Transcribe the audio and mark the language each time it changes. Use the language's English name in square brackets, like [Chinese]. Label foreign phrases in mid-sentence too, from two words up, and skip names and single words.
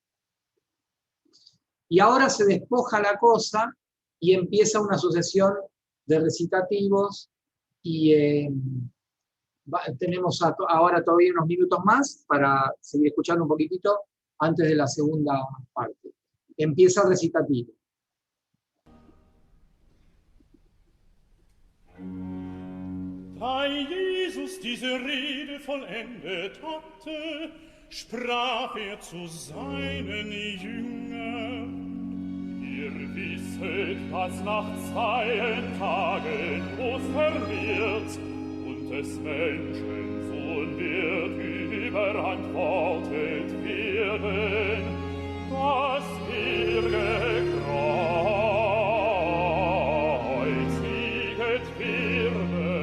[Spanish] Y ahora se despoja la cosa y empieza una sucesión de recitativos y tenemos ahora todavía unos minutos más para seguir escuchando un poquitito antes de la segunda parte. Empieza el recitativo. [German] Da Jesus diese Rede vollendet hatte, sprach zu seinen Jüngern: Ihr wisset, dass nach 2 Tagen Ostern wird, und des Menschen Sohn wird überantwortet werden, dass gekreuzigt wird.